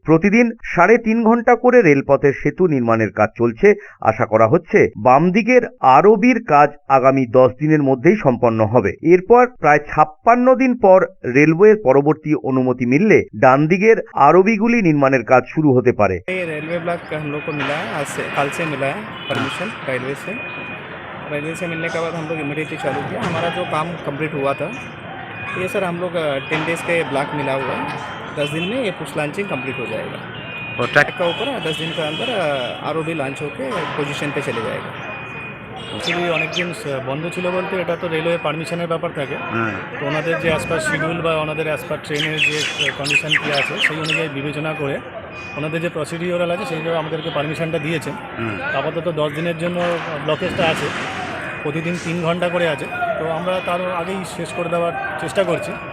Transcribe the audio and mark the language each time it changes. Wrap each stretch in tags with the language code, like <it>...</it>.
<bn>প্রতিদিন 3.5 ঘন্টা করে রেলপথের সেতু নির্মাণের কাজ চলছে। আশা করা হচ্ছে বাম দিকের আরওবির কাজ আগামী 10 দিনের মধ্যেই সম্পন্ন হবে। এরপর প্রায় 56 দিন পর রেলওয়ের পরবর্তী অনুমতি মিললে ডান দিকের আরওবিগুলি নির্মাণের কাজ শুরু হতে পারে।</bn> <hi>रेलवे ब्लॉक हम लोग को मिला है, आज से कल से मिला है परमिशन रेलवे से मिलने के बाद हम लोग इमीडिएटली चालू किया। हमारा जो काम कंप्लीट हुआ था ये सर हम लोग 10 डेज़ के ब्लॉक मिला हुआ है। 10 दिन में ये पुश लॉन्चिंग कंप्लीट हो जाएगा और ट्रैक का ऊपर 10 दिन के अंदर आरओबी लॉन्च होकर पोजीशन पे चले जाएगा।</hi> <bn>অ্যাকচুয়ালি অনেকদিন বন্ধ ছিল বলতে এটা তো রেলওয়ে পারমিশনের ব্যাপার থাকে, তো ওনাদের যে</bn> <en>as per schedule</en> <bn>বা ওনাদের অ্যাজ পার ট্রেনের যে কন্ডিশন কী আছে সেই অনুযায়ী বিবেচনা করে ওনাদের যে প্রসিডিওরাল আছে সেইভাবে আমাদেরকে পারমিশনটা দিয়েছেন। আপাতত 10 দিনের জন্য ব্লকেজটা আছে, প্রতিদিন 3 ঘন্টা করে আছে, তো আমরা তার আগেই শেষ করে দেওয়ার চেষ্টা করছি।</bn>